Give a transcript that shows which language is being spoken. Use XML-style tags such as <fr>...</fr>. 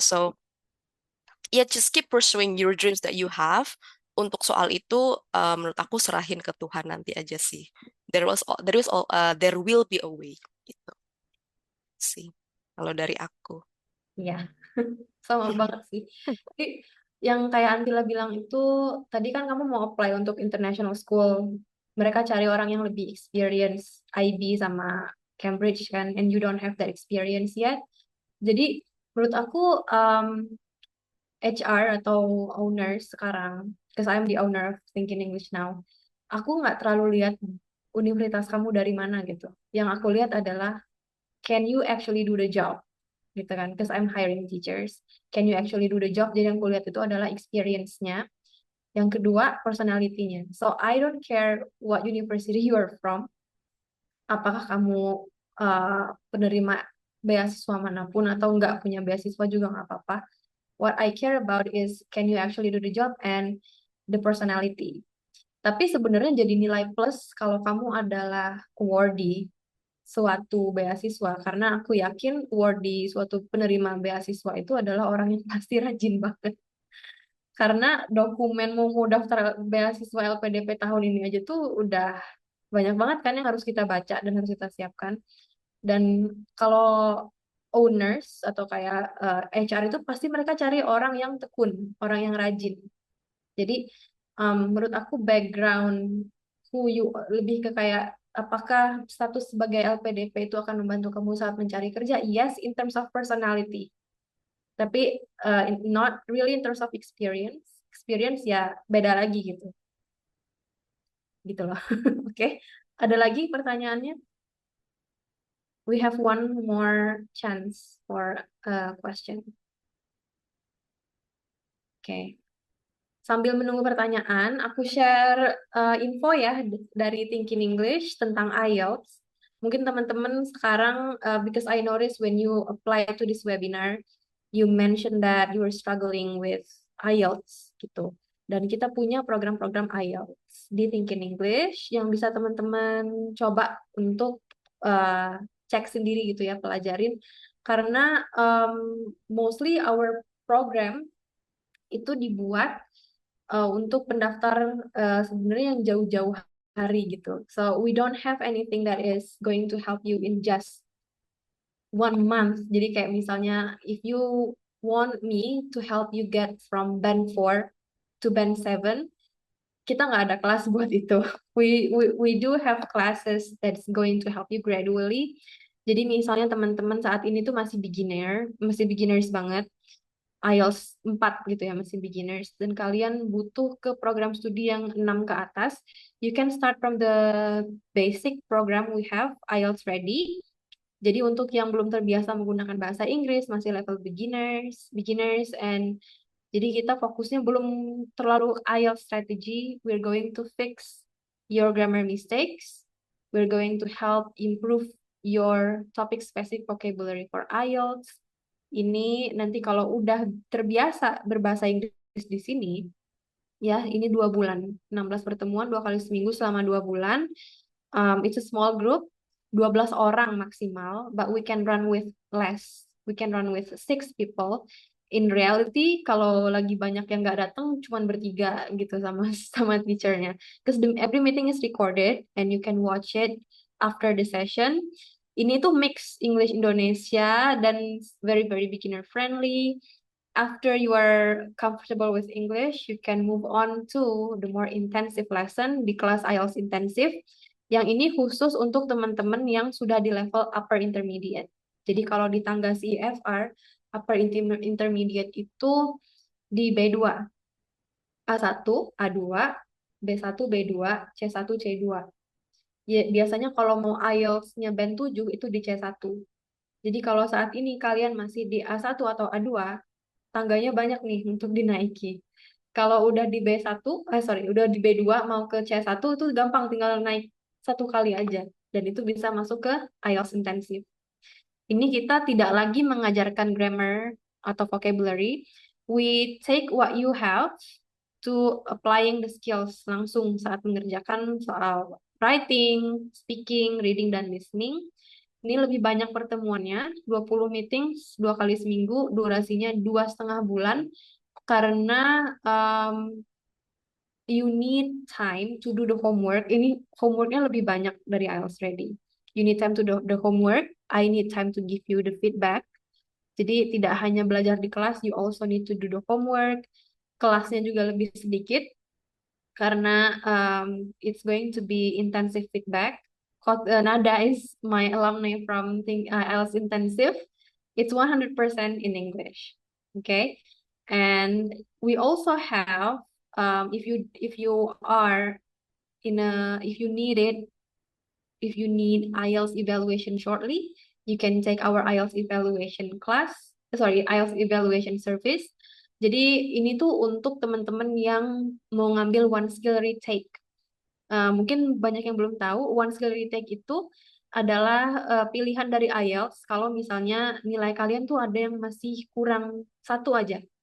<en>So yeah, just keep pursuing your dreams that you have.</en> <id>Untuk soal itu, menurut aku serahin ke Tuhan nanti aja sih.</id> <en>There will be a way</en> <id>gitu sih. Kalau dari aku. Iya, sama banget sih. Jadi yang kayak Antila bilang itu, tadi kan kamu mau apply untuk international school. Mereka cari orang yang lebih experience IB sama Cambridge kan,</id> <en>and you don't have that experience yet.</en> <id>Jadi menurut aku HR atau owners sekarang,</id> <en>because I'm the owner of Thinking English now,</en> <id>aku nggak terlalu lihat universitas kamu dari mana gitu. Yang aku lihat adalah,</id> <en>can you actually do the job?</en> <id>Gitu kan,</id> <en>because I'm hiring teachers. Can you actually do the job?</en> <id>Jadi yang aku lihat itu adalah experience-nya. Yang kedua, personality-nya.</id> <en>So I don't care what university you are from,</en> <id>apakah kamu penerima beasiswa manapun atau nggak punya beasiswa juga nggak apa-apa.</id> <en>What I care about is can you actually do the job and the personality.</en> <id>Tapi sebenarnya jadi nilai plus kalau kamu adalah awardee suatu beasiswa, karena aku yakin awardee suatu penerima beasiswa itu adalah orang yang pasti rajin banget. Karena dokumen mau daftar beasiswa LPDP tahun ini aja tuh udah banyak banget kan yang harus kita baca dan harus kita siapkan. Dan kalau owners atau kayak HR itu pasti mereka cari orang yang tekun, orang yang rajin. Jadi menurut aku background who you lebih ke kayak apakah status sebagai LPDP itu akan membantu kamu saat mencari kerja?</id> <en>Yes, in terms of personality.</en> <id>Tapi</id> <en>not really in terms of experience.</en> <id>Experience ya beda lagi gitu. Gitu loh. Oke. Ada lagi pertanyaannya?</id> <en>We have one more chance for a question.</en> <id>Oke. Sambil menunggu pertanyaan, aku share info ya dari Thinking English tentang IELTS. Mungkin teman-teman sekarang,</id> <en>because I noticed when you apply to this webinar, you mentioned that you were struggling with IELTS gitu.</en> <id>Dan kita punya program-program IELTS di Thinking English yang bisa teman-teman coba untuk cek sendiri gitu ya, pelajarin. Karena</id> <en>mostly our program</en> <id>itu dibuat untuk pendaftar sebenarnya yang jauh-jauh hari gitu.</id> <en>So we don't have anything that is going to help you in just 1 month.</en> <id>Jadi kayak misalnya</id> <en>if you want me to help you get from band 4 to band 7,</en> <id>kita nggak ada kelas buat itu.</id> <en>We do have classes that's going to help you gradually.</en> <id>Jadi misalnya teman-teman saat ini tuh masih beginners banget. IELTS 4 gitu ya, masih beginners. Dan kalian butuh ke program studi yang 6 ke atas.</id> <en>You can start from the basic program we have, IELTS Ready.</en> <id>Jadi untuk yang belum terbiasa menggunakan bahasa Inggris, masih level beginners, and jadi kita fokusnya belum terlalu IELTS strategy.</id> <en>We're going to fix your grammar mistakes. We're going to help improve your topic specific vocabulary for IELTS.</en> <id>Ini nanti kalau udah terbiasa berbahasa Inggris di sini, ya ini 2 bulan, 16 pertemuan 2 kali seminggu selama 2 bulan.</id> <en>It's a small group,</en> <id>12 orang maksimal,</id> <en>but we can run with less. We can run with 6 people. In reality,</en> <id>kalau lagi banyak yang nggak datang, cuman bertiga gitu sama sama teachernya.</id> <en>Because every meeting is recorded and you can watch it after the session.</en> <id>Ini tuh mix English Indonesia dan</id> <en>very very beginner friendly. After you are comfortable with English, you can move on to the more intensive lesson</en> <id>di kelas</id> <en>IELTS intensive.</en> <id>Yang ini khusus untuk teman-teman yang sudah di level upper intermediate. Jadi kalau di tangga CEFR, upper intermediate itu di B2, A1, A2, B1, B2, C1, C2. Ya, biasanya kalau mau IELTS-nya band 7 itu di C1. Jadi kalau saat ini kalian masih di A1 atau A2, tangganya banyak nih untuk dinaiki. Kalau udah di udah di B2 mau ke C1 itu gampang, tinggal naik 1 kali aja. Dan itu bisa masuk ke IELTS intensif. Ini kita tidak lagi mengajarkan grammar atau vocabulary.</id> <en>We take what you have to applying the skills</en> <id>langsung saat mengerjakan soal writing, speaking, reading, dan listening. Ini lebih banyak pertemuannya, 20 meetings 2 kali seminggu, durasinya 2,5 bulan, karena</id> <en>you need time to do the homework.</en> <id>Ini homeworknya lebih banyak dari IELTS Ready.</id> <en>You need time to do the homework. I need time to give you the feedback.</en> <id>Jadi tidak hanya belajar di kelas,</id> <en>you also need to do the homework.</en> <id>Kelasnya juga lebih sedikit karena</id> <en>it's going to be intensive feedback. Nada is my alumni from IELTS Intensive. It's 100% in English. Okay, and we also have if you are if you need it, if you need IELTS evaluation shortly, you can take our IELTS evaluation IELTS evaluation service.</en> <id>Jadi ini tuh untuk teman-teman yang mau ngambil one skill retake. Mungkin banyak yang belum tahu, one skill retake itu adalah pilihan dari IELTS kalau misalnya nilai kalian tuh ada yang masih kurang 1 aja.</id>